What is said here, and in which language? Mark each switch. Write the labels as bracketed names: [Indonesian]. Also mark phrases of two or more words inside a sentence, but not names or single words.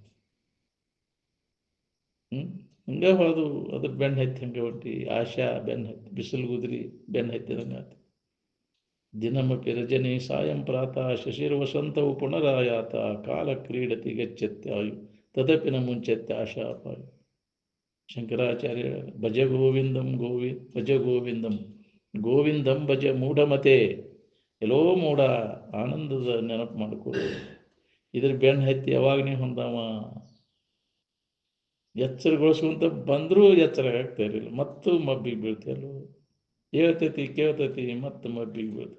[Kannada] ಹಂಗೆ ಹೋದು ಅದ್ರ ಬೆನ್ನು ಹತ್ತಿ ಹಂಗೆ ಹೊಂಟಿ. ಆಶಾ ಬೆನ್ನು ಹತ್ತಿ ಬಿಸಿಲು ಗುದ್ರಿ ಬೆನ್ನು ಹತ್ತಿದಂಗೆ ಆಯ್ತು. [Sanskrit] ದಿನಮಪಿ ರಜನಿ ಸಾಯಂ ಪ್ರಾತಃ ಶಶಿರ್ ವಸಂತವು ಪುನರಾಯಾತ ಕಾಲ ಕ್ರೀಡತಿ ಗಚ್ಚತ್ಯಾಯು ತದಪಿನ ಮುಂಚೆತ್ತೆ ಆಶಾಪಾಯು. ಶಂಕರಾಚಾರ್ಯ ಭಜ ಗೋವಿಂದಂ ಭಜ ಗೋವಿಂದಂ ಗೋವಿಂದಂ ಭಜ ಮೂಢಮತೆ. [Kannada] ಎಲ್ಲೋ ಮೂಢ ಆನಂದದ ನೆನಪು ಮಾಡಿಕೊಳ್ಳು. ಇದ್ರ ಬೆನ್ನು ಹತ್ತಿ ಯಾವಾಗ ನೀವು ಹೊಂದಾವ ಎಚ್ಚರಗೊಳಿಸುವಂತ ಬಂದರೂ ಎಚ್ಚರ ಆಗ್ತಾ ಇರಲಿಲ್ಲ. ಮತ್ತು ಮಬ್ಬಿಗೆ ಬೀಳ್ತಿಯಲ್ಲ. ಹೇಳ್ತೈತಿ ಕೇಳ್ತೈತಿ ಮತ್ತು ಮಬ್ಬಿಗೆ ಬೀಳ್ತೈತಿ.